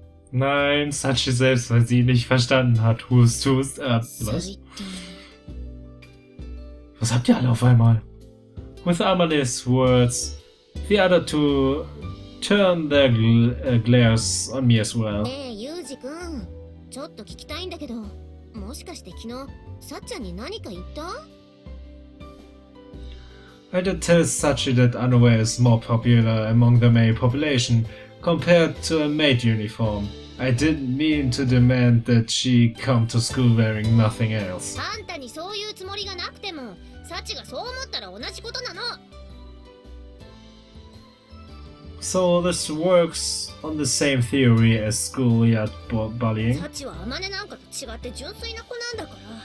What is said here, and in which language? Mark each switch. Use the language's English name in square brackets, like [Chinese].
[German] Nein, Sachi selbst, weil sie nicht verstanden hat. Hust. Was? Was habt ihr alle auf einmal? [English] With Amane's words, the other two turn their glares on me as well. I did tell Sachi that underwear is more popular among the male population, compared to a maid uniform. I didn't mean to demand that she come to school wearing nothing else. [Japanese] あんたにそういうつもりがなくても、サチがそう思ったら同じことなの。 [English] So this works on the same theory as schoolyard bullying. [Japanese] サチはアマネなんかと違って純粋な子なんだから。